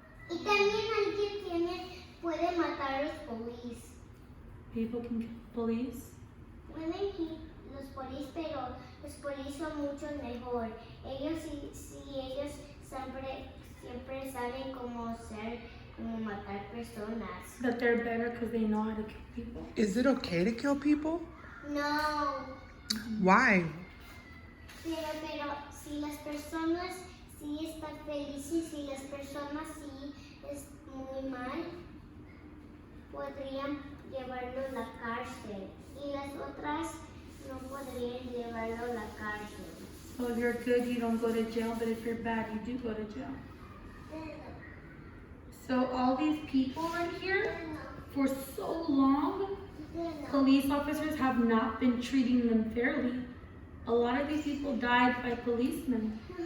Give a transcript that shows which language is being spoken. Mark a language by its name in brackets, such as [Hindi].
[Spanish] Y también alguien puede matar a los policías. [English] People can kill police. [Spanish] Pueden ir los policías, pero los policías son mucho mejor. Ellos ellos siempre saben cómo matar personas. [English] That they're better because they know how to kill people. Is it okay to kill people? No. Why? [Spanish] Pero si las personas sí están felices, si las personas sí es muy mal, podrían llevarlo a la cárcel. Y las otras no podrían llevarlo a la cárcel. [English] So if you're good, you don't go to jail, but if you're bad, you do go to jail. So all these people right here, for so long, police officers have not been treating them fairly. A lot of these people died by policemen.